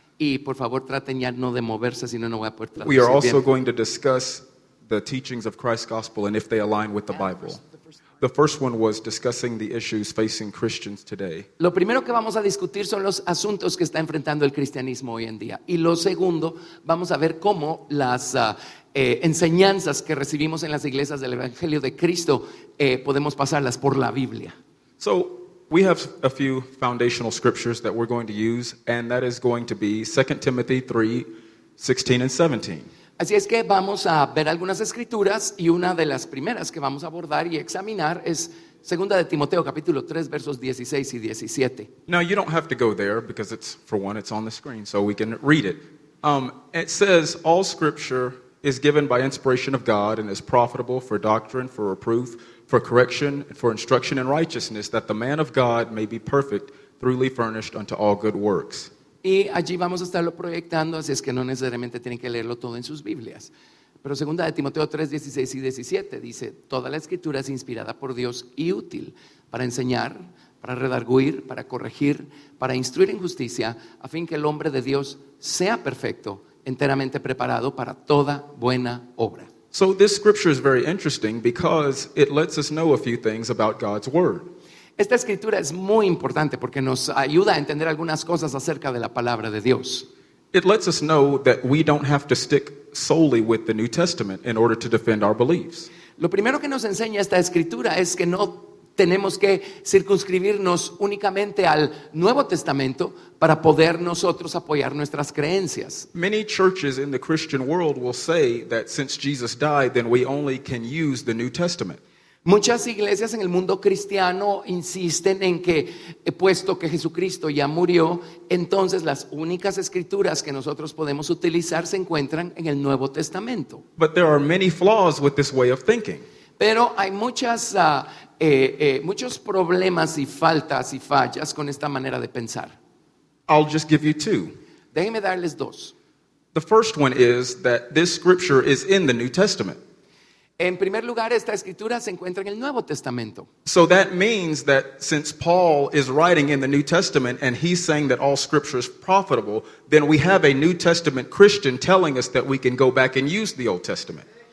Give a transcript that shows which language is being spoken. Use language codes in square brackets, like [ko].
[es] Y por favor traten ya no de moverse, si no, no voy a poder traducir [en] We are also [es] bien. [en] going to discuss the teachings of Christ's gospel and if they align with the Bible. The first one was discussing the issues facing Christians today. [es] Lo primero que vamos a discutir son los asuntos que está enfrentando el cristianismo hoy en día. Y lo segundo, vamos a ver cómo las enseñanzas que recibimos en las iglesias del Evangelio de Cristo podemos pasarlas por la Biblia. [en] So we have a few foundational scriptures that we're going to use, and that is going to be 2 Timothy 3:16 and 17. [es] Así es que vamos a ver algunas escrituras y una de las primeras que vamos a abordar y examinar es 2 de Timoteo capítulo 3 versos 16 y 17. [en] Now, you don't have to go there because for one, it's on the screen, so we can read it. It says, all scripture is given by inspiration of God and is profitable for doctrine, for reproof, for correction, and for instruction in righteousness, that the man of God may be perfect, thoroughly furnished unto all good works. [es] Y allí vamos a estarlo proyectando, así es que no necesariamente tienen que leerlo todo en sus Biblias. Pero 2 de Timoteo 3, 16 y 17 dice, toda la escritura es inspirada por Dios y útil para enseñar, para redarguir, para corregir, para instruir en justicia, a fin que el hombre de Dios sea perfecto, enteramente preparado para toda buena obra. [en] So this scripture is very interesting because it lets us know a few things about God's word. [es] Esta escritura es muy importante porque nos ayuda a entender algunas cosas acerca de la palabra de Dios. [en] It lets us know that we don't have to stick solely with the New Testament in order to defend our beliefs. [es] Lo primero que nos enseña esta escritura es que no tenemos que circunscribirnos únicamente al Nuevo Testamento para poder nosotros apoyar nuestras creencias. [en] Many churches in the Christian world will say that since Jesus died, then we only can use the New Testament. [es] Muchas iglesias en el mundo cristiano insisten en que, puesto que Jesucristo ya murió, entonces las únicas escrituras que nosotros podemos utilizar se encuentran en el Nuevo Testamento. [en] But there are many flaws with this way of thinking. [es] Pero hay muchos problemas y faltas y fallas con esta manera de pensar. [en] I'll just give you two. [es] Déjenme darles dos. [en] The first one is that this scripture is in the New Testament. [es] En primer lugar, esta escritura se encuentra en el Nuevo Testamento. [en] So that means that since Paul is writing in the New Testament and he's saying that all scripture is profitable, then we have a New Testament Christian telling us that we can go back and use the Old Testament.